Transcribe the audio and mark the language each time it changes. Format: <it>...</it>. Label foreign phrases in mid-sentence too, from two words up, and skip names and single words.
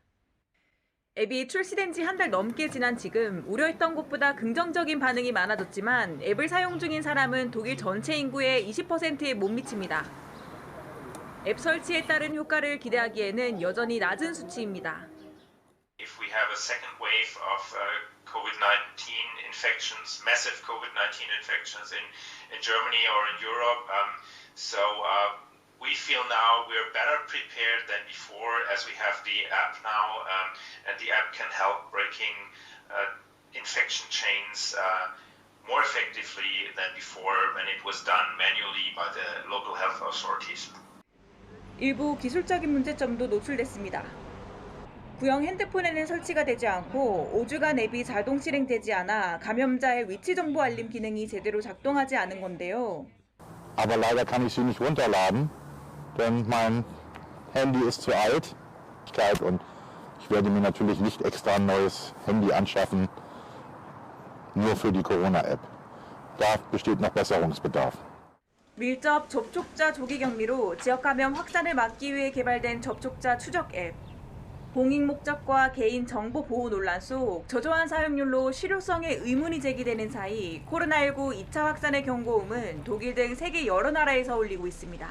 <ko>앱이 출시된 지 한 달 넘게 지난 지금 우려했던 것보다 긍정적인 반응이 많아졌지만 앱을 사용 중인 사람은 독일 전체 인구의 20%에 못 미칩니다. 앱 설치에 따른 효과를 기대하기에는 여전히 낮은 수치입니다.</ko> <en>If we have a second wave of COVID-19 infections, massive COVID-19 infections in Germany or in Europe, we feel now we're better prepared than before as we have the app now, and the app can help breaking infection chains more effectively than before when it was done manually by the local health authorities.</en> <ko>일부 기술적인 문제점도 노출됐습니다. 구형 핸드폰에는 설치가 되지 않고 5주간 앱이 자동 실행되지 않아 감염자의 위치 정보 알림 기능이 제대로 작동하지 않은 건데요.</ko> <de>Aber leider kann ich sie nicht runterladen, denn mein Handy ist zu alt. Und ich werde mir natürlich nicht extra ein neues Handy anschaffen, nur für die Corona-App. Da besteht noch Besserungsbedarf.</de> <ko>밀접 접촉자 조기 격리로 지역 감염 확산을 막기 위해 개발된 접촉자 추적 앱. 공익 목적과 개인 정보 보호 논란 속 저조한 사용률로 실효성에 의문이 제기되는 사이 코로나19 2차 확산의 경고음은 독일 등 세계 여러 나라에서 울리고 있습니다.</ko>